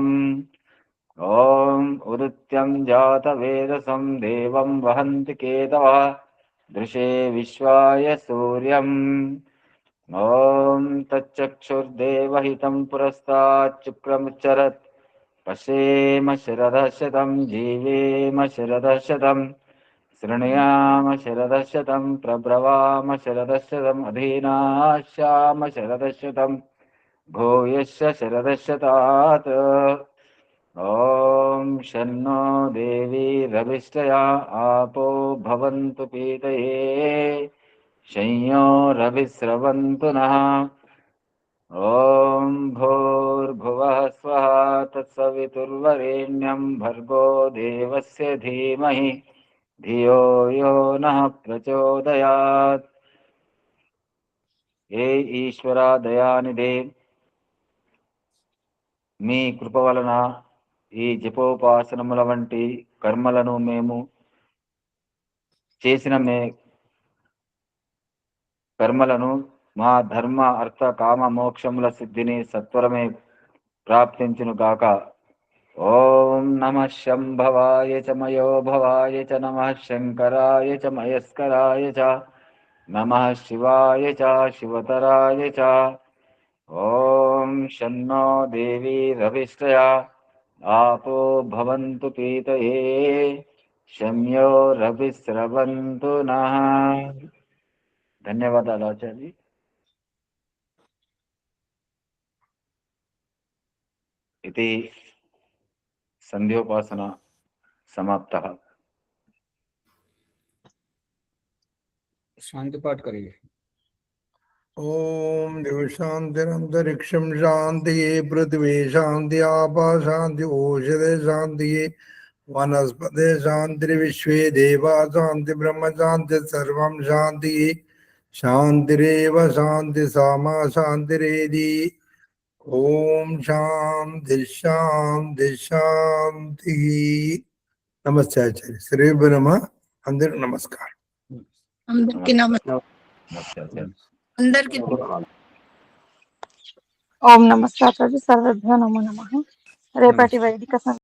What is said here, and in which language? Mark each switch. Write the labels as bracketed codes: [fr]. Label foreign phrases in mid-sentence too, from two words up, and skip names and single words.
[sa] ఓం ఉదిత్యం జాతవేదసం దేవం వహంతి కేతవః, దృశే విశ్వాయ సూర్యం. ఓం తచ్చక్షుర్దేవహితం పురస్తాత్ శుక్రముచ్చరత్, पश्येम शरदः शतं जीवेम शरदः शतं शृणुयाम शरदः शतं प्रब्रवाम शरदः शतम् अधीनाश्याम शरदः शतं भूयश्च शरदः शतात् ॐ शन्नो देवी रविष्टया आपो भवन्तु पीतये शंयो रविस्रवन्तु नः ॐ भूर्भुवः स्वः तत्सवितुर्वरेण्यं भर्गो देवस्य धीमहि धियो यो नः प्रचोदयात्। [te] ఏ ఈశ్వర దయానిధే మీ కృప వలన ఈ జపోపాసనముల వంటి కర్మలను మేము చేసిన కర్మలను మా ధర్మ అర్థ కామ మోక్షముల సిద్ధిని సత్వరమే ప్రాప్తించును గాక. [sa] ఓం నమః శంభవాయ చ మయోభవాయ చ నమః శంకరాయ చ మయస్కరాయ చ నమః శివాయ చ శివతరాయ చ. ఓం శన్నో దేవీ రవిష్ట్రయా आपो भवन्तु पीतये शम्यो रविस्रवन्तु नः. [te] ధన్యవాదాలు ఆచార్య. ఇది సంధ్యోపాసన समाप्तः. [hi] शांति पाठ करिए. [sa] ओम देव शांतिरंतरिक्षम शांति पृथ्वी शांति आपा शांति ओषधे शांति वनस्पति शांति विश्वे देवा शांति ब्रह्म शांति सर्वं शांति शांतिरेव शांति सामा शांतिरेधि. ओम शांति शांति शांति. [hi] नमस्ते आचार्य. श्री ब्रह्म अंदर नमस्कार. [te] అందరికీ నమస్తే ఆచార్య. అందరికీ ఓం నమస్తే ఆచార్య. [sa] సర్వేభ్యో నమో నమః. [te] రేపటి వైదిక